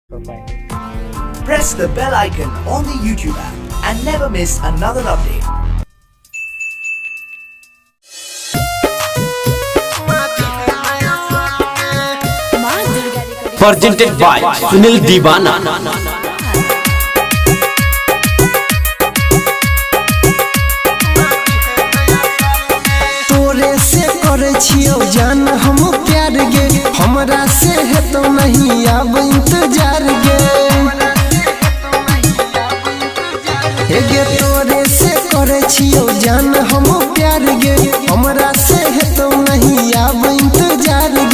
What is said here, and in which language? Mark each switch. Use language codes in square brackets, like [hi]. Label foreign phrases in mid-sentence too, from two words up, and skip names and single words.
[en] Press the bell icon on the YouTube app and never miss another update. Presented by Sunil Divana. [mai] तोरे से करे छियो जान हम प्यार गे, हमरा से है तो नहीं अब इंतजार गे। हे गे तोरे से करे छियो जान हम प्यार गे, हमरा से है तो नहीं अब इंतजार गे।